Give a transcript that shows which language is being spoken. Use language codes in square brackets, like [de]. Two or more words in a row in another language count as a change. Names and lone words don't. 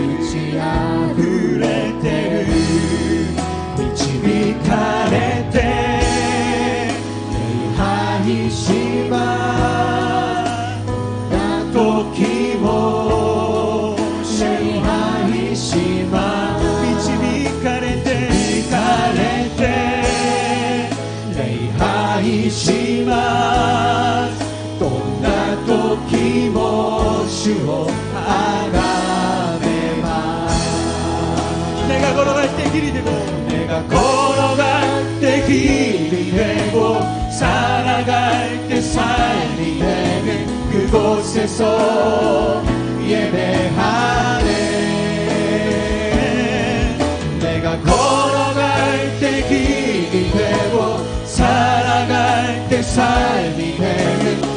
[ja] てる導かれて礼拝しますどんな時も礼拝します導かれて礼拝しますどんな時も主をあがめます [ko] 내가転がって 길이 되고 살아갈 때 삶이 되는 그곳에서 예배하네 내가 걸어갈 때 길이 되고 살아갈 때 삶이 되는